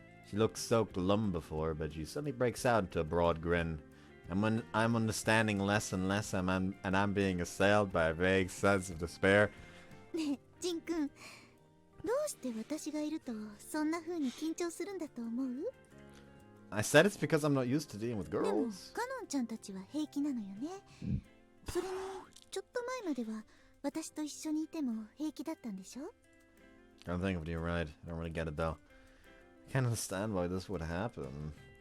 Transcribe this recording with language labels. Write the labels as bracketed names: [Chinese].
[English] She looked so glum before, but she suddenly breaks out into a broad grin. And when I'm understanding less and less, and I'm being assailed by a vague sense of despair. [Japanese] ねえ、ジンくん、どうして私がいるとそんな風に緊張するんだと思う？ [English] I said it's because I'm not used to dealing with [Japanese] でも、 [English] girls. [Japanese] カノンちゃんたちは平気なのよね。それに、ちょっと前までは私と一緒にいても平気だったんでしょ？ [English] I don't think of it, you're right. I don't really get it though. I can't understand why this would happen.